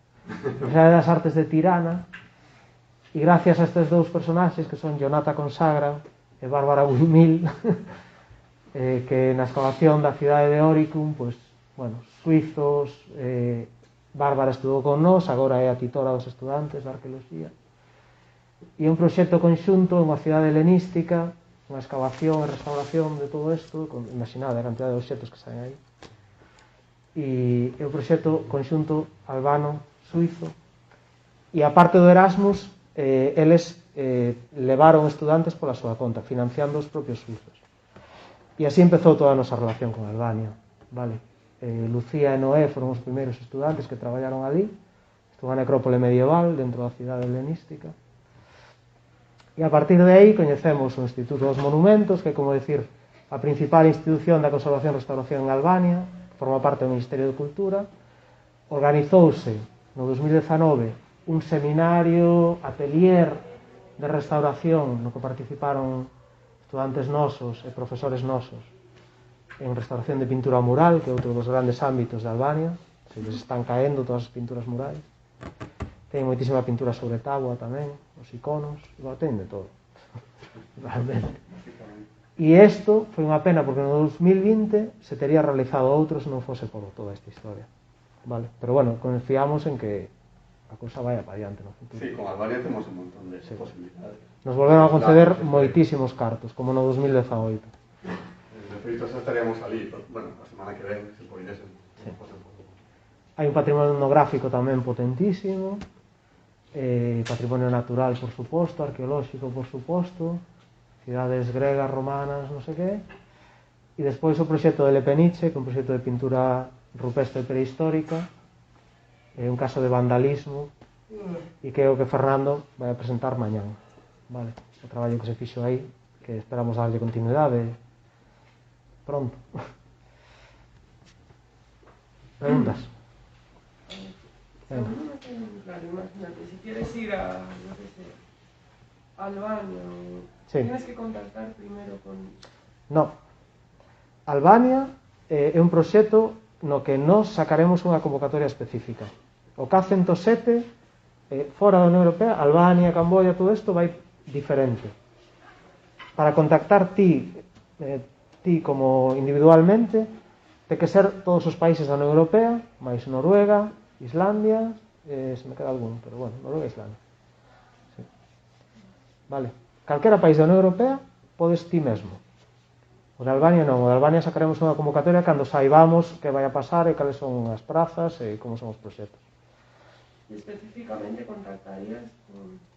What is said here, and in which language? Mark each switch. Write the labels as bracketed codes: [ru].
[gl] Universidade das Artes de Tirana, e gracias a estes dous personaxes que son Jonata Consagra e Bárbara Buimil que na excavación da cidade de Oricum, pois, bueno, suizos, Bárbara estudou con nós, agora é a titora dos estudantes de arqueoloxía, e un proxecto conxunto, unha cidade helenística, unha excavación e restauración de todo isto, imaginade a cantidad de obxetos que saen aí, e é un proxecto conxunto albano-suizo, e a parte do Erasmus, eles levaron estudantes pola súa conta, financiando os propios suizos. E así empezou toda a nosa relación con Albania, vale? Lucía e Noé foron os primeiros estudantes que traballaron ali, estuvo a necrópole medieval dentro da cidade helenística, e a partir de aí coñecemos o Instituto dos Monumentos, que é, como decir, a principal institución da conservación e restauración en Albania, forma parte do Ministerio de Cultura. Organizouse no 2019 un seminario, atelier de restauración no que participaron estudantes nosos e profesores nosos en restauración de pintura mural, que é outro dos grandes ámbitos de Albania. Se les están caendo todas as pinturas murais. Ten moitísima pintura sobre tábua tamén, os iconos, ten de todo realmente. E isto foi unha pena porque no 2020 se tería realizado outro se non fose por toda esta historia, vale? Pero bueno, confiamos en que a cousa vai para adiante no futuro. Sí, con Albania temos un montón de posibilidades. Nos volveron a conceder moitísimos cartos, como no 2018. De feito, xa estaríamos ali, bueno, a semana que ven, se poidesen. Sí. Hai un patrimonio etnográfico tamén potentísimo, patrimonio natural, por suposto, arqueolóxico, por suposto, cidades gregas, romanas, non sei que, e despois o proxecto de Lepeniche, que é un proxecto de pintura rupestre prehistórica, é un caso de vandalismo, e que é o que Fernando vai a presentar mañán, vale? O traballo que se fixo aí, que esperamos darlle continuidade pronto. Preguntas? [es] No me queda muy claro, imagínate, si quieres ir a, no sé, Albania, sí. Tienes que contactar primero con... No. [gl] Albania é un proxecto no que nós sacaremos unha convocatoria específica. O K107, fora da Unión Europea, Albania, Camboya, todo isto vai diferente. Para contactar ti como individualmente, ten que ser todos os países da Unión Europea, máis Noruega, Islandia, se me queda algún, pero bueno, Noruega e Islandia. Sí. Vale. Calquera país da Unión Europea podes ti mesmo. O de Albania non, o de Albania sacaremos unha convocatoria cando saibamos que vai a pasar e cales son as prazas e como son os proxectos. [es] ¿Y específicamente contactarías con...?